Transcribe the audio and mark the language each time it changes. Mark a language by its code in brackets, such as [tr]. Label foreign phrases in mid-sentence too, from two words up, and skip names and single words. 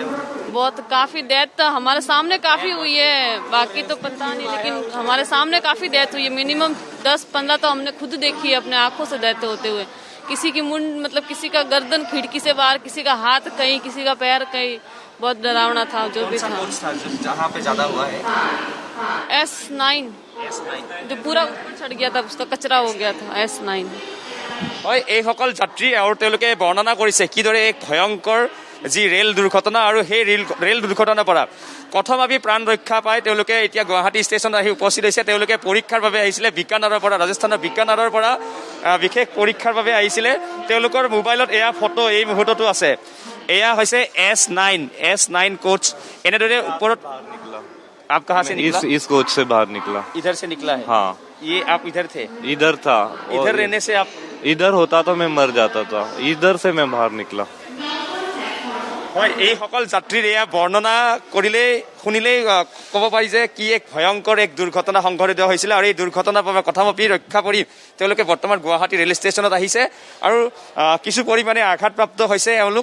[hi] बहुत काफी डेथ तो हमारे सामने काफी हुई है, बाकी तो पता नहीं, लेकिन हमारे सामने काफी डेथ हुई है, मिनिमम 10-15 तो हमने खुद देखी है अपने आंखों से डेथ होते हुए। किसी की मुंड मतलब किसी का गर्दन खिड़की से बाहर, किसी का हाथ कहीं, किसी का पैर कहीं, बहुत डरावना था जो भी था। जहाँ पे ज्यादा हुआ है S9 जो पूरा ऊपर चढ़ गया था, उसका कचरा हो गया था S9। [as] হয় এইসকল যাত্ৰী আৰু তেওঁলোকে বৰ্ণনা কৰিছে কিদৰে এক ভয়ংকৰ যি ৰেল দুৰ্ঘটনা আৰু সেই ৰেল দুৰ্ঘটনাৰ পৰা কথমাপি প্ৰাণ ৰক্ষা পাই তেওঁলোকে এতিয়া গুৱাহাটী ষ্টেচনত আহি উপস্থিত হৈছে। তেওঁলোকে পৰীক্ষাৰ বাবে আহিছিলে বিকানেৰৰ পৰা, ৰাজস্থানৰ বিকানেৰৰ পৰা বিশেষ পৰীক্ষাৰ বাবে আহিছিলে। তেওঁলোকৰ মোবাইলত এয়া ফটো এই মুহূৰ্ততো আছে, এয়া হৈছে S9 কোচ। এনেদৰে ওপৰত [hi] आप कहाँ से निकला? इस कोच से बाहर निकला। इधर से निकला है? हाँ, ये आप इधर थे? इधर था। इधर रहने से आप इधर होता तो मैं मर जाता था, इधर से मैं बाहर निकला। [as] হয় এইসকল যাত্ৰীৰ এয়া বৰ্ণনা কৰিলেই শুনিলেই ক'ব পাৰি যে কি এক ভয়ংকৰ এক দুৰ্ঘটনা সংঘটিত হৈছিলে আৰু এই দুৰ্ঘটনাৰ পৰা কথমাপি ৰক্ষা কৰি তেওঁলোকে বৰ্তমান গুৱাহাটী ৰেল ষ্টেচনত আহিছে আৰু কিছু পৰিমাণে আঘাতপ্ৰাপ্ত হৈছে এওঁলোক।